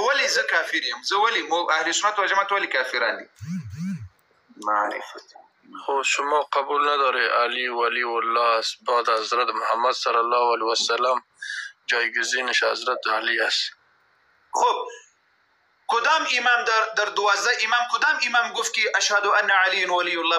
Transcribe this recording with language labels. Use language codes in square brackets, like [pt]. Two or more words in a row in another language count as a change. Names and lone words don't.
[ps] وایي زه کافر یم، زه ولې اهل سنت و جماعت ولې کافران دي؟ معرفت. [fa] خب شما قبول نداره [ar] علی ولی الله [fa] است، بعد حضرت محمد [ar] صلی الله علیه و سلم [fa] جایگزینش حضرت علی است. خب کدام امام در 12 امام کدام امام گفت که [ar] اشهد ان علی ولی الله؟